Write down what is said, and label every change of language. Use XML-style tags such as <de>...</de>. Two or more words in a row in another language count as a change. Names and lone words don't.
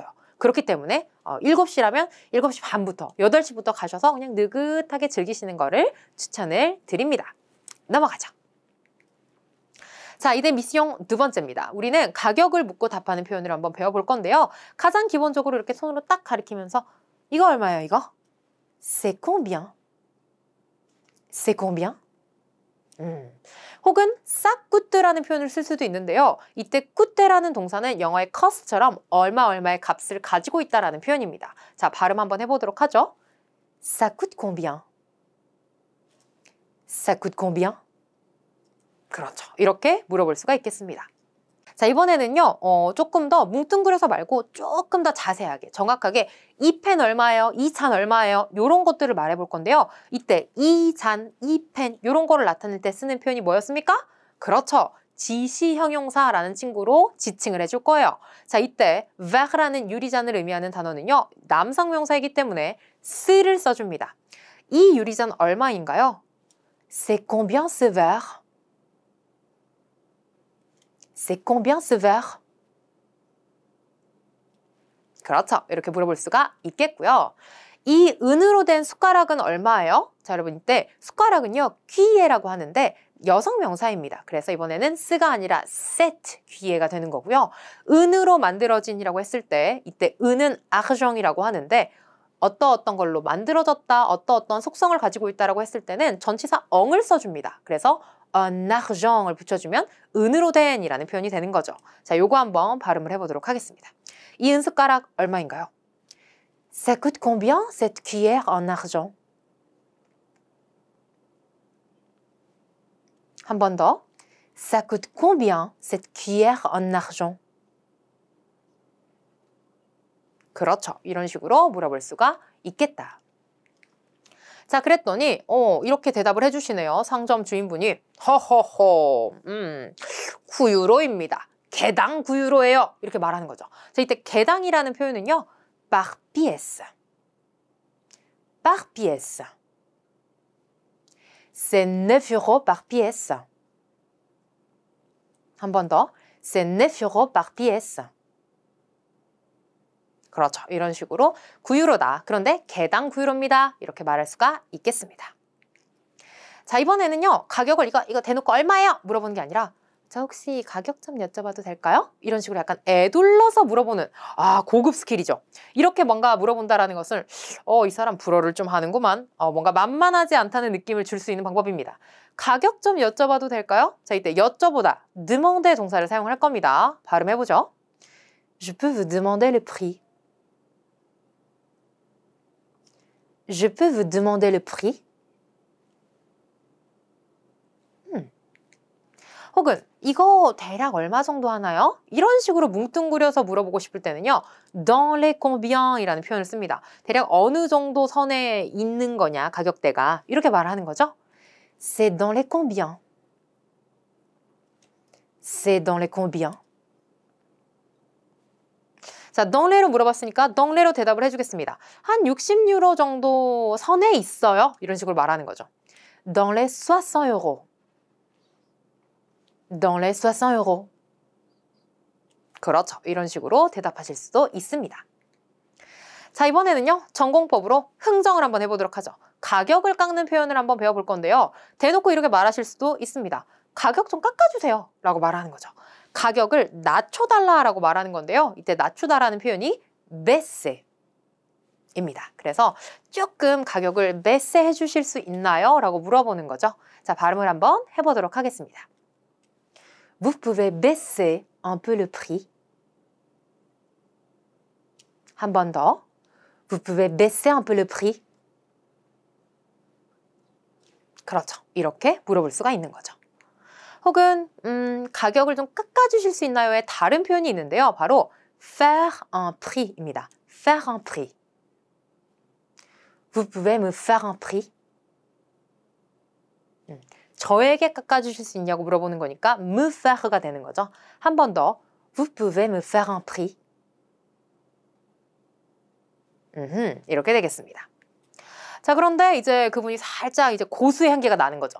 <ko>그렇기 때문에 7시라면 7시 반부터 8시부터 가셔서 그냥 느긋하게 즐기시는 거를 추천을 드립니다. 넘어가죠. 자, 이제 미션 두 번째입니다. 우리는 가격을 묻고 답하는 표현을 한번 배워볼 건데요. 가장 기본적으로 이렇게 손으로 딱 가리키면서 이거 얼마예요, 이거?</ko> <fr>C'est combien? C'est combien?</fr> <ko>혹은 싸꾸뜨라는 표현을 쓸 수도 있는데요. 이때 꾸뜨라는 동사는 영어의 cost처럼 얼마의 값을 가지고 있다라는 표현입니다. 자, 발음 한번 해보도록 하죠.</ko> <fr>Ça coûte combien? Ça coûte combien?</fr> <ko>그렇죠. 이렇게 물어볼 수가 있겠습니다. 자, 이번에는요, 조금 더 뭉뚱그려서 말고 조금 더 자세하게, 정확하게 이 펜 얼마예요? 이 잔 얼마예요? 이런 것들을 말해볼 건데요. 이때 이 잔, 이 펜 이런 거를 나타낼 때 쓰는 표현이 뭐였습니까? 그렇죠. 지시 형용사라는 친구로 지칭을 해줄 거예요. 자, 이때 ver라는 유리잔을 의미하는 단어는요, 남성 명사이기 때문에 스를 써줍니다. 이 유리잔 얼마인가요?</ko> <fr>C'est combien ce verre? C'est combien ce verre?</fr> <ko>그렇죠. 이렇게 물어볼 수가 있겠고요. 이 은으로 된 숟가락은 얼마예요? 자, 여러분 이때 숟가락은요, 귀예라고 하는데 여성 명사입니다. 그래서 이번에는 쓰가 아니라 set, 귀예가 되는 거고요. 은으로 만들어진이라고 했을 때 이때 은은 argent이라고 하는데 어떤 걸로 만들어졌다, 어떤 속성을 가지고 있다라고 했을 때는 전치사 엉을 써줍니다. 그래서</ko> <fr>un argent</fr> <ko>을 붙여주면 은으로 된이라는 표현이 되는 거죠. 자, 요거 한번 발음을 해보도록 하겠습니다. 이 은숟가락 얼마인가요?</ko> <fr>Ça coûte combien cette cuillère en argent?</fr> <ko>한 번 더.</ko> <fr>Ça coûte combien cette cuillère en argent?</fr> <ko>그렇죠. 이런 식으로 물어볼 수가 있겠다. 자, 그랬더니 이렇게 대답을 해주시네요. 상점 주인분이 허허허 9유로입니다. 개당 9유로예요. 이렇게 말하는 거죠. 자, 이때 개당이라는 표현은요.</ko> <fr>par pièce. par pièce. C'est 9 euros par pièce.</fr> <ko>한 번 더.</ko> <fr>C'est 9 euros par pièce.</fr> <ko>그렇죠. 이런 식으로 9유로다. 그런데 개당 9유로입니다. 이렇게 말할 수가 있겠습니다. 자, 이번에는요. 가격을 이거 대놓고 얼마예요? 물어보는 게 아니라 자, 혹시 가격 좀 여쭤봐도 될까요? 이런 식으로 약간 애둘러서 물어보는 고급 스킬이죠. 이렇게 뭔가 물어본다라는 것을 이 사람 불어를 좀 하는구만. 뭔가 만만하지 않다는 느낌을 줄 수 있는 방법입니다. 가격 좀 여쭤봐도 될까요? 자, 이때 여쭤보다 demander 동사를 사용할 겁니다. 발음해보죠.</ko> <fr>Je peux vous demander le prix. Je peux vous demander le prix?</fr> <ko>혹은 이거 대략 얼마 정도 하나요? 이런 식으로 뭉뚱그려서 물어보고 싶을 때는요.</ko> <fr>dans les combien</fr> <ko>이라는 표현을 씁니다. 대략 어느 정도 선에 있는 거냐, 가격대가. 이렇게 말하는 거죠.</ko> <fr>C'est dans les combien? C'est dans les combien?</fr> <ko>자,</ko> <fr>dans les</fr> <ko>로 물어봤으니까</ko> <fr>dans les</fr> <ko>로 대답을 해주겠습니다. 한 60유로 정도 선에 있어요. 이런 식으로 말하는 거죠.</ko> <fr>dans les 60 euros. dans les 60 euros.</fr> <ko>그렇죠. 이런 식으로 대답하실 수도 있습니다. 자, 이번에는요. 전공법으로 흥정을 한번 해보도록 하죠. 가격을 깎는 표현을 한번 배워볼 건데요. 대놓고 이렇게 말하실 수도 있습니다. 가격 좀 깎아주세요 라고 말하는 거죠. 가격을 낮춰달라라고 말하는 건데요. 이때 낮추다라는 표현이 baisse입니다. 그래서 조금 가격을 baisse 해주실 수 있나요? 라고 물어보는 거죠. 자, 발음을 한번 해보도록 하겠습니다.</ko> <fr>Vous pouvez baisser un peu le prix?</fr> <ko>한 번 더.</ko> <fr>Vous pouvez baisser un peu le prix?</fr> <ko>그렇죠. 이렇게 물어볼 수가 있는 거죠. 혹은 가격을 좀 깎아주실 수 있나요의 다른 표현이 있는데요.</ko> <fr>바로 faire un prix입니다. faire un prix. Vous pouvez me faire un prix?</fr> <ko>저에게 깎아주실 수 있냐고 물어보는 거니까</ko> <fr>me faire</fr> <ko>가 되는 거죠. 한 번 더.</ko> <fr>Vous pouvez me faire un prix?</fr> <ko>이렇게 되겠습니다. 자, 그런데 이제 그분이 살짝 이제 고수의 한계가 나는 거죠.</ko>